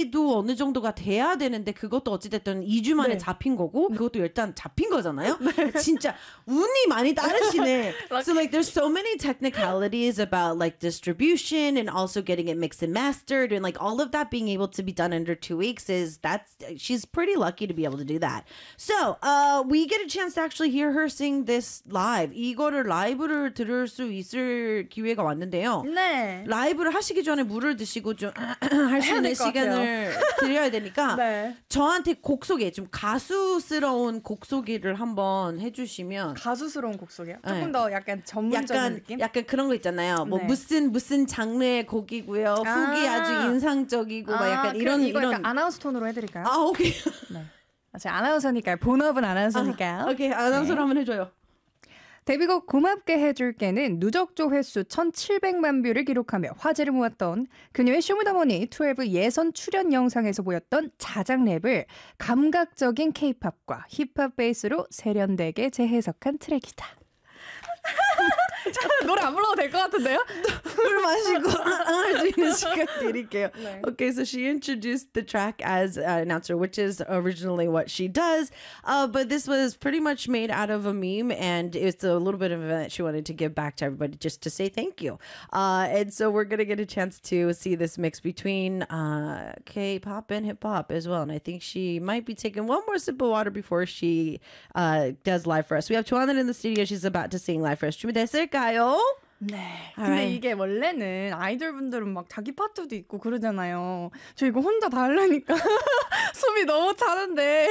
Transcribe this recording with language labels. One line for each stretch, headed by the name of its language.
Korean: 유지도 어느 정도가 돼야 되는데 그것도 어찌됐든 2주 만에 네. 잡힌 거고 그것도 일단 잡힌 거잖아요. 네. 진짜 운이 많이 따르시네.
English: So like there's so many technicalities about like distribution and also getting it mixed and mastered and like all of that being able to be done under 2 weeks is that's she's pretty lucky to be able to do that. So we get a chance to actually hear her sing this live.
Korean: 이거를 라이브를 들을 수 있을 기회가 왔는데요. 네. 라이브를 하시기 전에 물을 드시고 좀 할 수 있는 시간을 드려야 되니까 네. 저한테 곡 소개 좀 가수스러운 곡 소개를 한번 해주시면 가수스러운 곡 소개요? 네. 조금 더 약간 전문적인 약간, 느낌? 약간 그런 거 있잖아요. 뭐 네. 무슨 장르의 곡이고요. 아~ 훅이 아주 인상적이고 아~ 막 약간 이런 이거 이런 약간 아나운스 톤으로 해드릴까요? 아 오케이. 네. 제가 아나운서니까요. 본업은 아나운서니까요. 아, 오케이 아나운서로 네. 한번 해줘요. 데뷔곡 고맙게 해줄게는 누적 조회수 1700만 뷰를 기록하며 화제를 모았던 그녀의 쇼미더머니 12 예선 출연 영상에서 보였던 자작 랩을 감각적인 케이팝과 힙합 베이스로 세련되게 재해석한 트랙이다. 노래 안 불러도 될 것 같은데요? 물 마시고 할 수 있는 시간 드릴게요. 네.
English: Okay, so she introduced the track as an announcer, which is originally what she does. But this was pretty much made out of a meme, and it's a little bit of an event she wanted to give back to everybody just to say thank you. And so we're going to get a chance to see this mix between K-pop and hip-hop as well. And I think she might be taking one more sip of water before she does live for us. We have Chuanan in the studio. She's about to sing live for us.
Korean: 준비됐어요? 가요. 네. All 근데 right. 이게 원래는 아이돌 분들은 막 자기 파트도 있고 그러잖아요. 저 이거 혼자 다 하려니까 숨이 너무 차는데.